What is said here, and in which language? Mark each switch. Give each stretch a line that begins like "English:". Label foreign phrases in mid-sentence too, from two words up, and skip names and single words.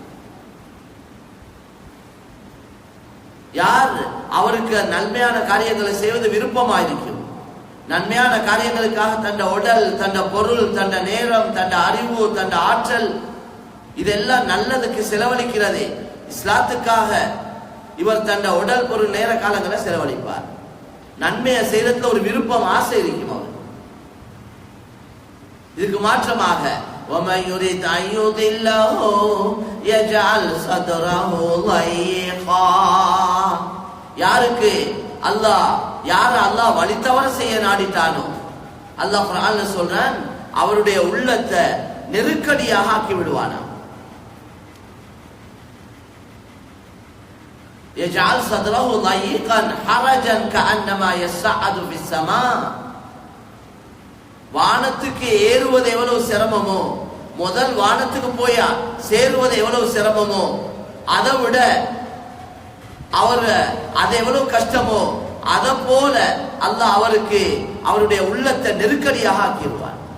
Tamil: யார் அவருக்கு நன்மையான காரியங்களை செய்வது விருப்பமாயிருக்கும், நன்மையான காரியங்களுக்காக தன் உடல், தன் பொருள், தன் நேரம், தன் அறிவு, தன் ஆற்றல் இதெல்லாம் நல்லதுக்கு செலவழிக்கிறது. இஸ்லாத்துக்காக இவர் தன் உடல், பொருள், நேர காலங்களை செலவழிப்பார். நன்மையை செய்யறதுல ஒரு விருப்பம், ஆசை இருக்கும் அவர். இதுக்கு மாற்றமாக
Arabic: وَمَنْ يُرِدْ أَنْ يُضِلَّهُ يَجْعَلْ صَدْرَهُ ضَيِّقًا.
Tamil: யாருக்கு அல்லாஹ் வழித்தவர செய்ய நாடிட்டானோ அல்லாஹ் குர்ஆன்ல சொல்றான், அவருடைய உள்ளத்தை நெருக்கடியாக ஆக்கி விடுவானாம்.
Arabic: يَجْعَلْ صَدْرَهُ ضَيِّقًا حَرَجًا كَأَنَّمَا يَصَّعَّدُ فِي السَّمَاءِ.
Tamil: வானத்துக்கு ஏறுவது எவ்வளவு சிரமமோ, முதல் வானத்துக்கு போய் சேருவது எவ்வளவு சிரமமோ, அதை விட அது எவ்வளவு கஷ்டமோ அதை போல அல்லாஹ் அவருக்கு அவருடைய உள்ளத்தை நெருக்கடியாக ஆக்கிடுவார்.